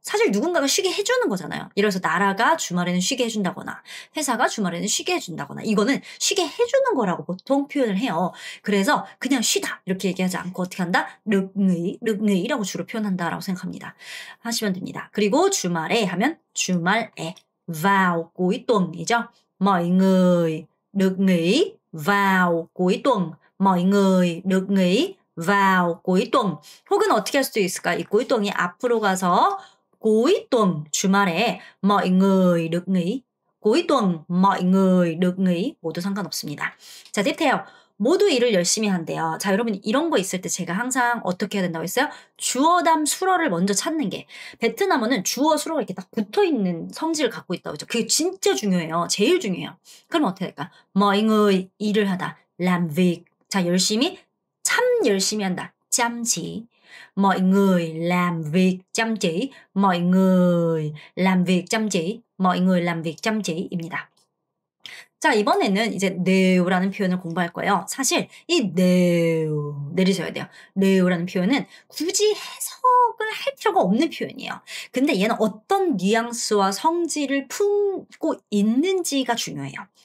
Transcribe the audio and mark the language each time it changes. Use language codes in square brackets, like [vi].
[ko] 사실 누군가가 쉬게 해 주는 거잖아요. 예를 들어서 나라가 주말에는 쉬게 해 준다거나 회사가 주말에는 쉬게 해 준다거나 이거는 쉬게 해 주는 거라고 보통 표현을 해요. 그래서 그냥 쉬다 이렇게 얘기하지 않고 어떻게 한다? được nghỉ 라고 주로 표현한다라고 생각합니다. 하시면 됩니다. 그리고 주말에 하면 주말에 [vi] vào cuối tuần [ko] 이죠. [vi] mọi người được nghỉ vào cuối tuần. mọi người được nghỉ vào cuối tuần. [ko] 혹은 어떻게 할 수도 있을까? [vi] 이 cuối tuần 이 앞으로 가서 cuối tuần 주말에 mọi người được nghỉ. cuối tuần mọi người được nghỉ [ko] 모두 상관없습니다. [vi] 자, tiếp theo. [ko] 모두 일을 열심히 한대요. 자, 여러분 이런 거 있을 때 제가 항상 어떻게 해야 된다고 했어요? 주어담 수어를 먼저 찾는 게 베트남어는 주어 수어가 이렇게 딱 붙어 있는 성질을 갖고 있다고 했죠. 그게 진짜 중요해요. 제일 중요해요. 그럼 어떻게 될까? [vi] mọi người [ko] 일을 하다. [vi] làm việc. [ko] 자, 열심히 참 열심히 한다. [vi] chăm chỉ. mọi người làm việc chăm chỉ. mọi người làm việc chăm chỉ. mọi người làm việc chăm chỉ 입니다. [ko] 자, 이번에는 이제 네오라는 표현을 공부할 거예요. 사실 이 네오 내리셔야 돼요. 네오라는 표현은 굳이 해석을 할 필요가 없는 표현이에요. 근데 얘는 어떤 뉘앙스와 성질을 품고 있는지가 중요해요.